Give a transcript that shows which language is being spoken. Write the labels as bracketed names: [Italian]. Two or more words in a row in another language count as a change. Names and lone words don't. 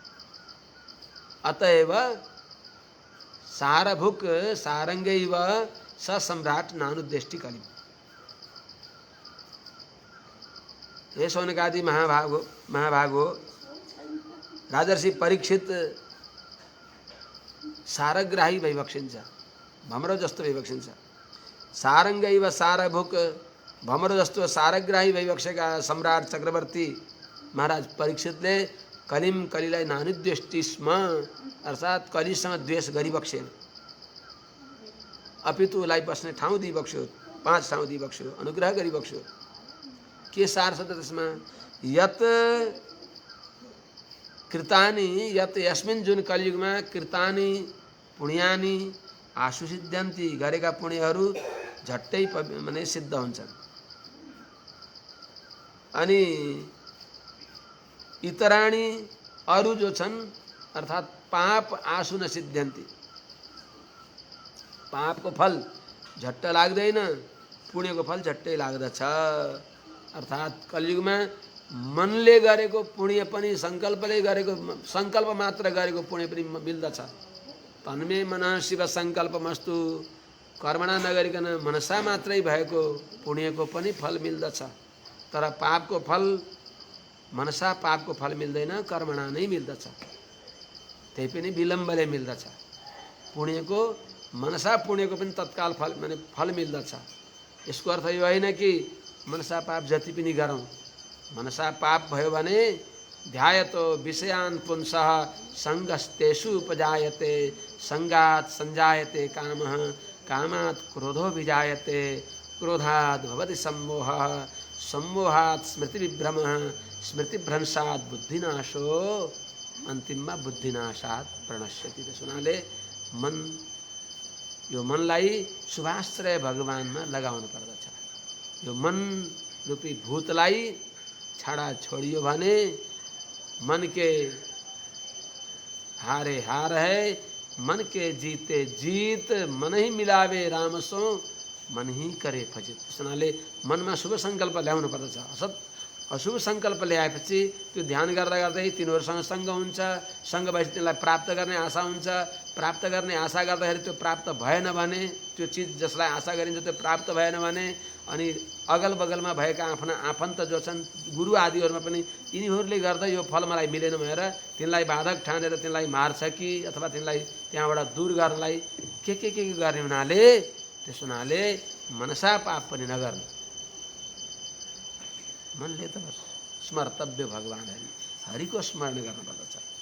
[Sanskrit] अतएव सारभुक सारंगैव स सम्राट नानुद्वेष्टि कलिम। [Nepali] हे शौनकादि महाभागो, राजर्षि परीक्षित सारग्राही भइबक्सिन्छ, भमरो जस्तो भइबक्सिन्छ। [Sanskrit] सारंगैव सारभुक, [Nepali] भमरो जस्तो सारग्राही भइबक्सेका सम्राट चक्रवर्ती महाराज परीक्षितले कलिलाई [Sanskrit] नानुद्वेष्टि स्म, [Nepali] अर्थात् कलिसँग द्वेष गरिबक्सेन, अपितु उसलाई बस्ने ठाउँ दिइबक्स्यो, 5 ठाउँ दिइबक्स्यो, अनुग्रह गरिबक्स्यो। के सार छ त त्यसमा? [Sanskrit] यत कृतानि यत यस्मिन् [Nepali] जुन कलियुगमा [Sanskrit] कृतानि पुण्यानि आशु सिद्ध्यन्ति, [Nepali] गरेका पुण्यहरू झट्टै माने सिद्ध हुन्छन्। अनि इतराणी अरू जो छन् अर्थात् पाप [Sanskrit] आशु न सिद्ध्यन्ति, [Nepali] पापको फल झट्ट लाग्दैन, पुण्यको फल झट्टै लाग्दछ। अर्थात् कलियुगमा मनले गरेको पुण्य पनि, सङ्कल्पले गरेको, सङ्कल्प मात्र गरेको पुण्य पनि मिल्दछ। [Sanskrit] तन्मे मनः शिव सङ्कल्पमस्तु, [Nepali] कर्मणा नगरिकन मनसा मात्रै भएको पुण्यको पनि फल मिल्दछ। तर पापको फल, मनसा पापको फल मिल्दैन, कर्मणा नै मिल्दछ, त्यही पनि विलम्बले मिल्दछ। पुण्यको, मनसा पुण्यको पनि तत्काल फल माने फल मिल्दछ। यसको अर्थ यो होइन कि मनसा पाप जति पनि गरौँ, मनसा पाप भयो भने [Sanskrit] ध्यायतो विषयान् पुंसः सङ्गस्तेषु उपजायते, सङ्गात् सञ्जायते कामः, कामात् क्रोधो विजायते, क्रोधात् भवति सम्मोहः, सम्मोहात् स्मृतिविभ्रमः, स्मृतिभ्रंशात् बुद्धिनाशो, [Nepali] अन्तिममा [Sanskrit] बुद्धिनाशात् प्रणश्यति। [Nepali] त्यसुनाले मन, यो मनलाई शुभाश्रय भगवानमा लगाउनु पर्दछ। यो मन रूपी भूतलाई छाडा छोडियो भने [Hindi] मन के हारे हार है, मन के जीते जीत, मन ही मिलावे राम सो, मन ही करे फजित। [Nepali] त्यसनाले मनमा शुभ सङ्कल्प ल्याउनु पर्दछ। अशुभ सङ्कल्प ल्याएपछि त्यो ध्यान गर्दा गर्दै तिनीहरूसँग सँग हुन्छ, सँग भएपछि तिनीलाई प्राप्त गर्ने आशा हुन्छ, प्राप्त गर्ने आशा गर्दाखेरि त्यो प्राप्त भएन भने, त्यो चिज जसलाई आशा गरिन्छ त्यो प्राप्त भएन भने, अनि अगल बगलमा भएका आफ्ना आफन्त जो छन् गुरु आदिहरूमा पनि यिनीहरूले गर्दा यो फल मलाई मिलेन भनेर तिनलाई बाधक ठानेर तिनलाई मार्छ कि अथवा तिनलाई त्यहाँबाट दूर गर्नलाई के गर्ने हुनाले, त्यस हुनाले मनसा पाप पनि नगर्नु, मनले त बस स्मर्तव्य भगवान हरि, हरिको स्मरण गर्नुपर्दछ।